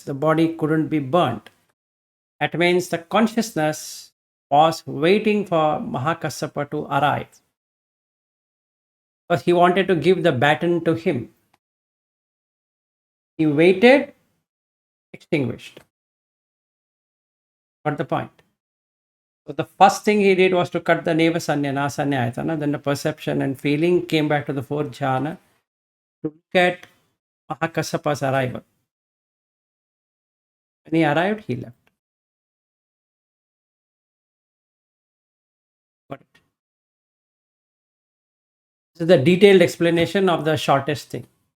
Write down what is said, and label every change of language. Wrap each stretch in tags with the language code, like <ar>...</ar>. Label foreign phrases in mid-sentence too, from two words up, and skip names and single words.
<en>The body couldn't be burnt. That means the consciousness was waiting for Mahakassapa to arrive. Because he wanted to give the baton to him. He waited, extinguished. Got the point? So the first thing he did was to cut the</en> <pi>neva sanya, nasanya ayatana.</pi> <en>Then the perception and feeling came back to the fourth jhana to look at Mahakassapa's arrival. When he arrived, he left. Got it. This is the detailed explanation of the shortest thing.</en>